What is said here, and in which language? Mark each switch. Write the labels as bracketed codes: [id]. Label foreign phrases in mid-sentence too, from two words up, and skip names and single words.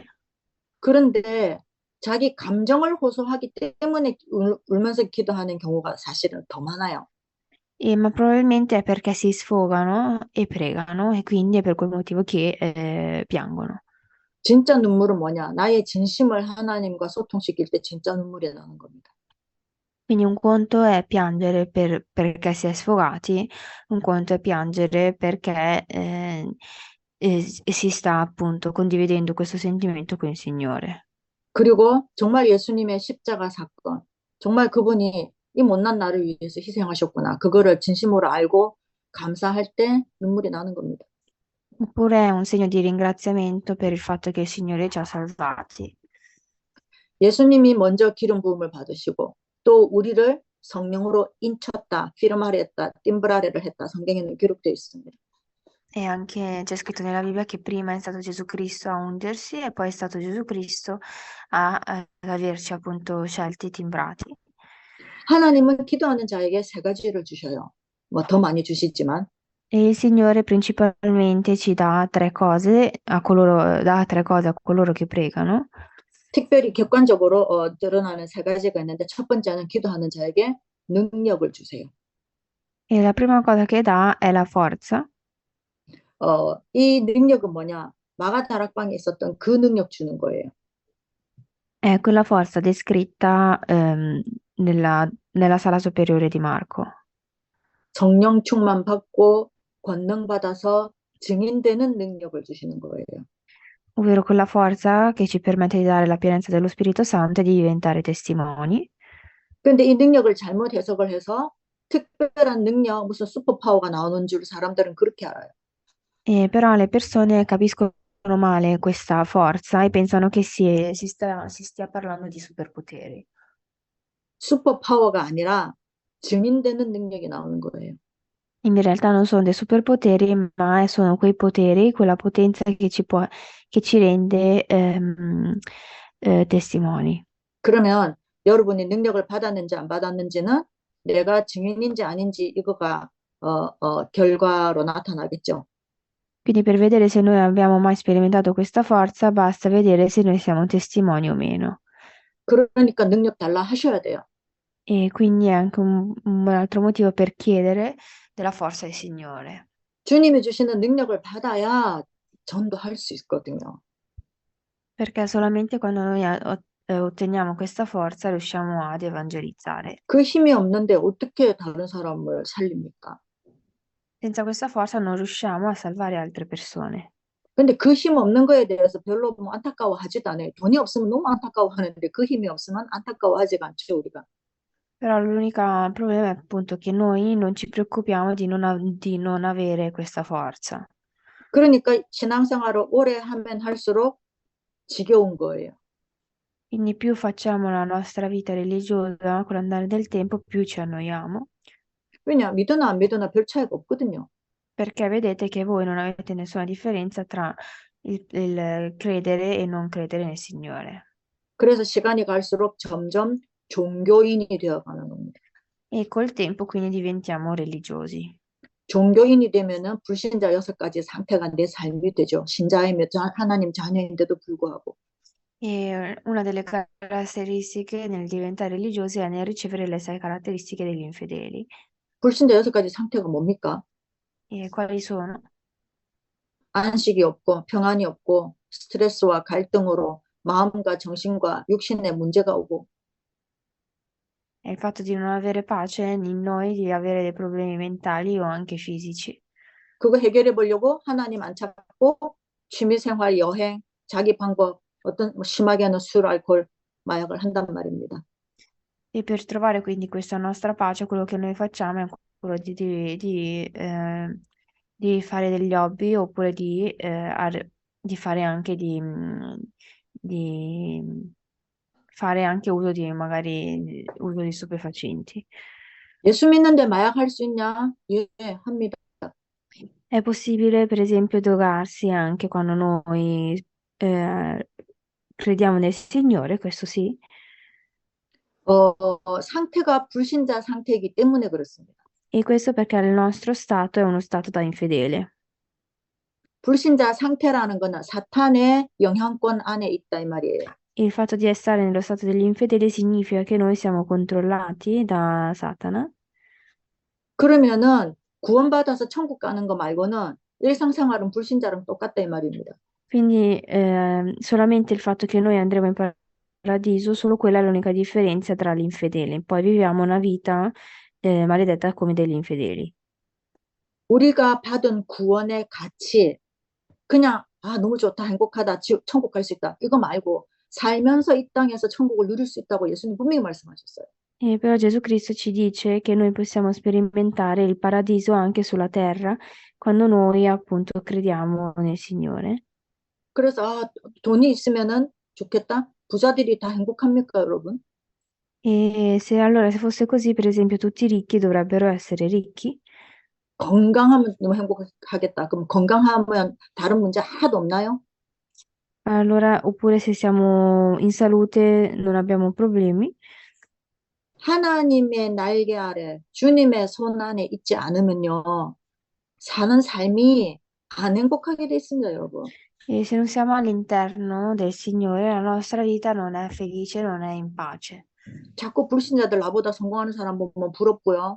[ko] 그런데 자기 감정을 호소하기 때문에 울면서 기도하는 경우가 사실은 더 많아요. [it] ma probabilmente è perché si sfogano e pregano e quindi è per quel motivo che piangono. [ko] 진짜 눈물은 뭐냐? 나의 진심을 하나님과 소통시킬 때 진짜 눈물이 나는 겁니다. [it] Quindi un conto è piangere perché si è sfogati, un conto è piangere perché si sta appunto condividendo questo sentimento con il Signore. [ko] 그리고 정말 예수님의 십자가 사건, 정말 그분이 이 못난 나를 위해서 희생하셨구나. 그거를 진심으로 알고 감사할 때 눈물이 나는 겁니다. [it] Oppure è un segno di ringraziamento per il fatto che il Signore ci ha salvati. [ko] 예수님이 먼저 기름 부음을 받으시고 또 우리를 성령으로 인쳤다, 피르마레 했다, 띵브라레를 했다. 성경에는 기록되어 있습니다. [it] E anche c'è scritto nella Bibbia che prima è stato Gesù Cristo a ungersi e poi è stato Gesù Cristo ad averci appunto scelti, timbrati. [ko] 하나님은 기도하는 자에게 세 가지를 주셔요. 뭐 더 많이 주시지만 [it] E il Signore principalmente ci dà tre cose dà tre cose a coloro che pregano. [ko] 특별히 객관적으로 드러나는 세 가지가 있는데 첫 번째는 기도하는 자에게 능력을 주세요. [it] E la prima cosa che dà è la forza. [ko] 이 능력은 뭐냐? 마가 다락방에 있었던 그 능력 주는 거예요. [it] È quella forza descritta nella sala superiore di Marco. [ko] 성령 충만 받고 권능 받아서 증인되는 능력을 주시는 거예요. [it] Ovvero quella forza che ci permette di dare la pienezza dello Spirito Santo e di diventare testimoni. [ko] 그런데 이 능력을 잘못 해석을 해서 특별한 능력, 무슨 슈퍼파워가 나오는 줄 사람들은 그렇게 알아요. [it] Però le persone capiscono male questa forza e pensano che si stia parlando di superpoteri. [ko] 슈퍼파워가 아니라 증인되는 능력이 나오는 거예요. [it] In realtà non sono dei superpoteri, ma sono quei poteri, quella potenza che ci rende testimoni. [ko] 그러면 여러분이 능력을 받았는지 안 받았는지는 내가 증인인지 아닌지 이거가 결과로 나타나겠죠. [it] Quindi per vedere se noi abbiamo mai sperimentato questa forza, basta vedere se noi siamo testimoni o meno. [ko] 그러니까 능력 달라 하셔야 돼요. [it] E quindi è anche un altro motivo per chiedere della forza del Signore. [ko] 주님이 주시는 능력을 받아야 전도할 수 있거든요. [it] Perché solamente quando noi otteniamo questa forza riusciamo ad evangelizzare. [ko] 그 힘이 없는데 어떻게 다른 사람을 살립니까? [it] Senza questa forza non riusciamo a salvare altre persone. [ko] 근데 그 힘 없는 거에 대해서 별로 뭐 안타까워하지도 않아요. 돈이 없으면 너무 안타까워하는데 그 힘이 없으면 안타까워하지가 않죠, 우리가. [it] Però l'unico problema è appunto che noi non ci preoccupiamo di non avere questa forza. [ko] 그러니까 신앙생활을 오래 하면 할수록 지겨운 거예요. [it] Quindi più facciamo la nostra vita religiosa con l'andare del tempo, più ci annoiamo, [ko] 왜냐, 믿으나 안 믿으나 별 차이가 없거든요. [it] perché vedete che voi non avete nessuna differenza tra il credere e non credere nel Signore. [ko] 그래서 시간이 갈수록 점점 종교인이 되어가는 겁니다. [it] E col tempo quindi diventiamo religiosi. [ko] 종교인이 되면은 불신자 6가지 상태가 내 삶이 되죠. 신자이며 하나님 자녀인데도 불구하고. [it] E una delle caratteristiche nel diventare religiosi è nel ricevere le sei caratteristiche degli infedeli. [ko] 불신자 6가지 상태가 뭡니까? [it] E quali sono? [ko] 안식이 없고 평안이 없고 스트레스와 갈등으로 마음과 정신과 육신에 문제가 오고 [it] È il fatto di non avere pace in noi, di avere dei problemi mentali o anche fisici. [ko] 그거 해결해 보려고 하나님 안 찾고 취미생활, 여행, 자기 방법 어떤 뭐 심하게는 술, 알코올, 마약을 한단 말입니다. [it] E per trovare quindi questa nostra pace, quello che noi facciamo è quello di fare degli hobby oppure di fare anche di fare anche uso di magari uso di stupefacenti. [ko] 예수 믿는데 마약할 수 있냐? 예, 합니다. [it] È possibile, per esempio, drogarsi anche quando noi crediamo nel Signore, questo sì. [ko] 상태가 불신자 상태이기 때문에 그렇습니다. [it] E questo perché il nostro stato è uno stato da infedele. [ko] 불신자 상태라는 거는 사탄의 영향권 안에 있다 이 말이에요. [it] E il fatto di stare nello stato degli infedeli significa che noi siamo controllati da Satana. [ko] 그러면은 구원받아서 천국 가는 거 말고는 일상생활은 불신자랑 똑같다 이 말입니다. [it] Quindi solamente il fatto che noi andremo in paradiso, solo quella è l'unica differenza tra gli infedeli. Poi viviamo una vita maledetta come degli infedeli. [ko] 우리가 받은 구원의 가치, 그냥 너무 좋다, 행복하다, 천국 갈 수 있다 이거 말고 살면서 이 땅에서 천국을 누릴 수 있다고 예수님 분명히 말씀하셨어요. [it] Però Gesù Cristo ci dice che noi possiamo sperimentare il paradiso anche sulla terra quando noi appunto crediamo nel Signore. [ko] 그래서 돈이 있으면은 좋겠다. 부자들이 다 행복합니까, 여러분? [it] E se allora se fosse così, per esempio, tutti i ricchi dovrebbero essere ricchi. [ko] 건강하면 너무 행복하겠다. 그럼 건강하면 다른 문제 하나도 없나요? [it] Allora, oppure se siamo in salute non abbiamo problemi. [ko] 하나님의 날개 아래 주님의 손 안에 있지 않으면요. 사는 삶이 안 행복하게 돼 있습니다, 여러분. [it] E se non siamo all'interno del Signore, la nostra vita non è felice, non è in pace. [ko] 자꾸 불신자들 나보다 성공하는 사람 보면 부럽고요.